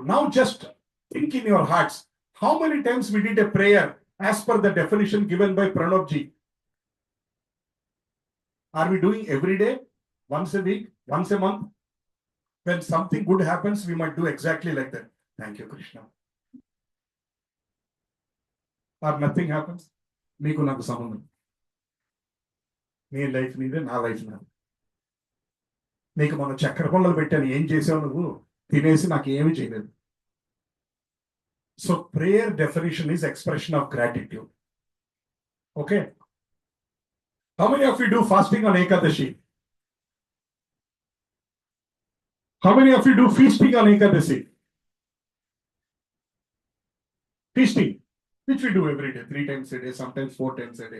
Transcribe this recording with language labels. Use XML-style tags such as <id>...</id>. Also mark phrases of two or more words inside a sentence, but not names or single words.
<en>Now just think in your hearts, how many times we did a prayer as per the definition given by Pranab ji? Are we doing every day, once a week, once a month? When something good happens, we might do exactly like that. Thank you, Krishna. Or nothing happens.</en> <te>మీకు నాకు సంబంధం. Nee life neede, na life naade. నీకు మనం చక్కెర పొంగలు పెట్టాను, ఏం చేసావు నువ్వు? తినేసి నాకు ఏమి చేయలేదు.</te> <en>so prayer definition is expression of gratitude. Okay, how many of you do fasting on ఏకాదశి? How many of you do feasting on ఏకాదశి? Feasting, which we do every day, 3 times a day, sometimes 4 times a day.</en>